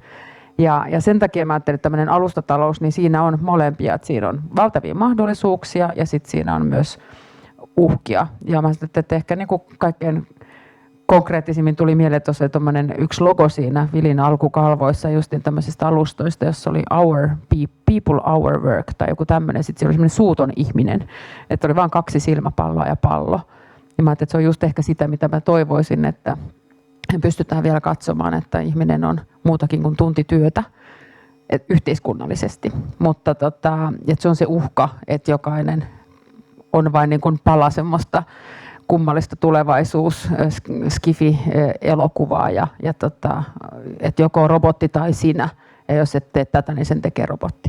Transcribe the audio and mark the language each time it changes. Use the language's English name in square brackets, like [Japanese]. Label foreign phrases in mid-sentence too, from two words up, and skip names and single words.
[Finnish] Ja sen takia mä ajattelin, että tämmöinen alustatalous, niin siinä on molempia, että siinä on valtavia mahdollisuuksia ja sitten siinä on myös uhkia. Ja mä ajattelin, että ehkä niin kuin kaikkein konkreettisimmin tuli mieleen tuossa yksi logo siinä Vilin alkukalvoissa justin tämmöisistä alustoista, jossa oli [English] our people, our work [Finnish] tai joku tämmöinen. Sitten siellä oli semmoinen suuton ihminen, että oli vain 2 silmäpalloa ja pallo. Ja mä ajattelin, että se on just ehkä sitä, mitä mä toivoisin, että pystytään vielä katsomaan, että ihminen on muutakin kuin tunti työtä yhteiskunnallisesti. Mutta että se on se uhka, että jokainen on vain niin kuin pala semmoista kummallista skifi-elokuvaa että joko robotti tai sinä, ja jos et tee tätä, niin sen tekee robotti.